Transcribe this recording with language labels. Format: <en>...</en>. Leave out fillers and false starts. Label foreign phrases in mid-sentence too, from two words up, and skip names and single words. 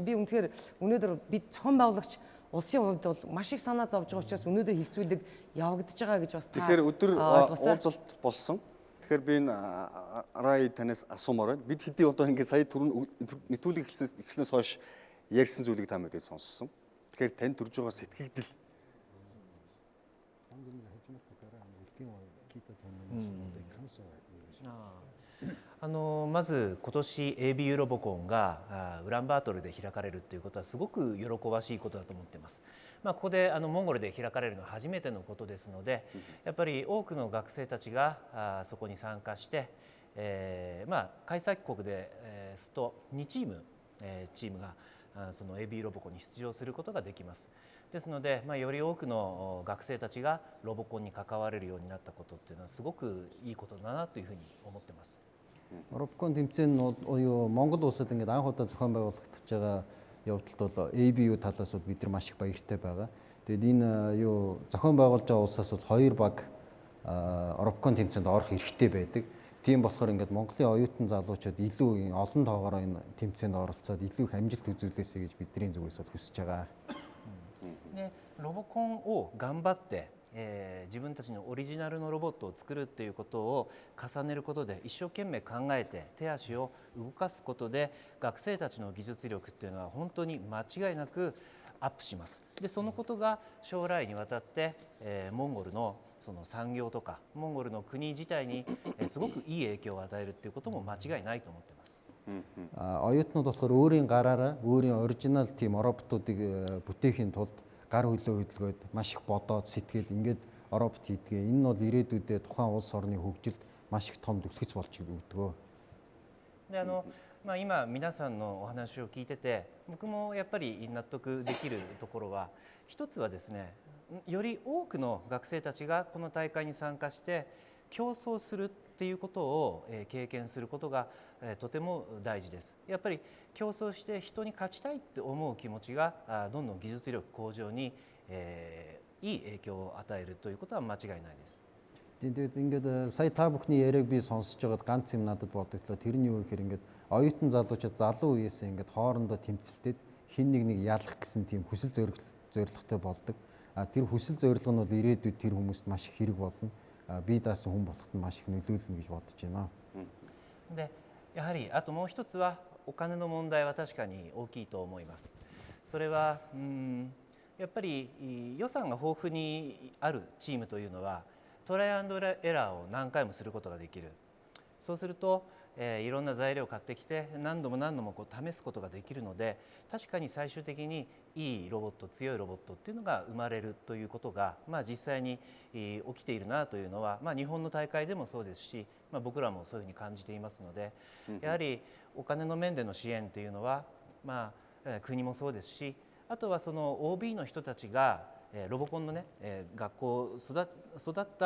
<mn>Би үнэхээр өнөөдөр бид зохион байгуулагч улсын хувьд бол маш их санаа зовж байгаа учраас өнөөдөр хилцүүлэг явагдаж байгаа гэж бас та. Тэгэхээр өдөр уулзалт болсон. Тэгэхээр би энэ Рай танаас асуумаар байна. Бид хэдий одоо ингээд сая түрүүн нэвтрүүлэг эхлснээс хойш ярьсан зүйлийг та мэдээд сонссон. Тэгэхээр тань төрж байгаа сэтгэгдэл</mn> <ja>まず今年 ABU ロボコンがウランバートルで開かれるということはすごく喜ばしいことだと思っています。ここでモンゴルで開かれるのは初めてのことですので、やっぱり多くの学生たちがそこに参加して、開催国ですと2チームがその ABU ロボコンに出場することができます。ですので、より多くの学生たちがロボコンに関われるようになったことっていうのはすごくいいことだなというふうに思ってます。</ja> <mn>Робокон тэмцээн нь бол Монгол улсад ингээд анх удаа зохион байгуулагдаж байгаа явдалд бол ABU талаас бол бид нар маш их баяртай байгаа. Тэгээд энэ зохион байгуулж байгаа улсаас бол 2 баг Робокон тэмцээнд орох эрхтэй байдаг. Тийм болохоор ингээд Монголын оюутан залуучууд илүү олон тоогоор энэ тэмцээнд оролцоод илүү их амжилт үзүүлээсэй гэж бидний зүгээс бол хүсэж байгаа.</mn> <ja>ロボコンを頑張って、自分たちのオリジナルのロボットを作るっていうことを重ねることで一生懸命考えて手足を動かすことで学生たちの技術力っていうのは本当に間違いなくアップします。でそのことが将来にわたって、モンゴルのその産業とかモンゴルの国自体に、すごくいい影響を与えるっていうことも間違いないと思ってます。</ja> <mn>Оюутнууд болохоор өөрийн гараараа өөрийн оригинал тийм роботуудыг бүтээхийн тулд гар хөлөө хөдөлгөөд маш их бодоод сэтгэгээд ингээд робот хийдгээ. Энэ нь бол ирээдүйдээ тухайн улс орны хөгжилд маш их том түлхэц болж өгдөг.</mn> <ja>で今皆さんのお話を聞いてて僕もやっぱり納得できるところは一つはですね、より多くの学生たちがこの大会に参加して競争するっていうことを経験することがとても大事です。やっぱり競争して人に勝ちたいって思う気持ちがどんどん技術力向上にいい影響を与えるということは間違いないです。</ja> <mn>Тэгээд ингээд сая та бүхний яриаг би сонсож байгаад ганц юм надад бодогдлоо. Тэр нь юу гэхээр ингээд оюутан залуучууд залуу үеэс ингээд хоорондоо тэмцэлтэд хин нэг ялах гэсэн тийм хүсэл зорилготой болдог. Тэр хүсэл зорилго нь бол ирээдүйд тэр хүмүүст маш их хэрэг болно. Би даасан хүн болоход нь маш их нөлөөлнө гэж бодож байна.</mn> <ja>でやはりあともう一つはお金の問題は確かに大きいと思います。それはやっぱり予算が豊富にあるチームというのはトライアンドエラーを何回もすることができる。そうすると、いろんな材料を買ってきて何度も試すことができるので確かに最終的にいいロボット強いロボットっていうのが生まれるということが、実際に起きているなというのは、日本の大会でもそうですし、僕らもそういうふうに感じていますので、やはりお金の面での支援というのは、国もそうですし、あとはその OB の人たちがロボコンのね、学校育った</ja>